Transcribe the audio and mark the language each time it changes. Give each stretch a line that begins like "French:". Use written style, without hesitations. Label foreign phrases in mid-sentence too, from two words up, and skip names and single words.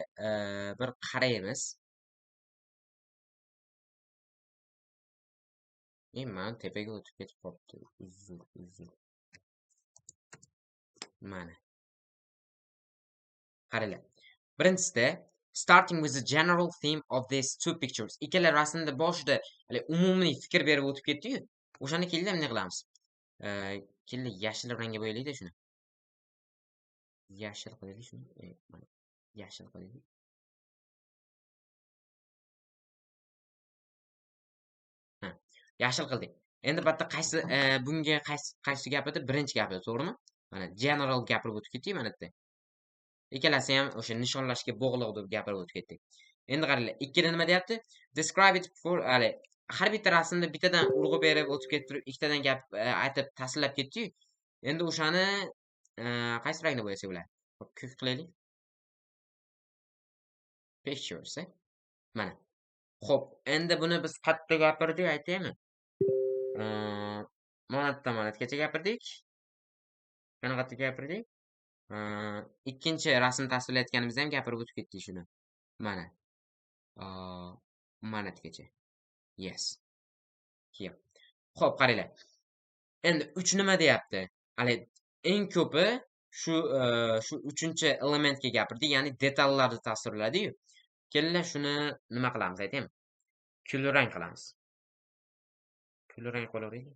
Uzbek: Bir qaraymiz. Man tepaga o'tib ketib qolibdi. Uzr. Mana. Qaranglar.
English: Birinchisida starting with the general theme of these two pictures.
Uzbek: Ikkala rasmda boshida umumiy fikr berib o'tib ketdi-yu. O'shani keldi nima qilamiz? Keldi yashil rangga bo'yaylik-da shuni. Yashil qilaylik shuni. Mana. Yashil qilaylik. Ha, yashil qildik. Endi bu yerda qaysi bunga qaysi gapida? Birinchi gapida, to'g'rimi? Mana general gapirib o'tib ketdik mana bu yerda. Ikkalasi ham o'sha nishonlashga bog'liq deb gapirib o'tib ketdik. Endi qaranglar, ikkida nima deyapti?
English: Describe it for
Uzbek: har bitta rasmda bittadan urg'u berib o'tib ketib turib, ikkitadan gap aytib tasvirlab ketdi-yu. Endi o'shani qaysi rangda bo'yasa bo'ladi? Ko'k qilaylik. Pictures, mana. Xo'p, endi buni biz qayerda gapirdik, aytaymi? Manatgacha gapirdik. Qanaqacha gapirdik? Ikkinchi rasm tasvirlayotganimizda ham gapirib o'tib ketdik shuni. Mana. Manatgacha.
English: Yes. Here.
Uzbek: Xo'p, qaranglar. Endi 3 nima deyapti? Hali eng ko'pi shu 3-chi elementga gapirdi, ya'ni detallarni tasvirladi-yu. Kelinglar shuni nima qilamiz, aytaymi? Kulrang qilamiz. Kulrang qo'llaveraylik.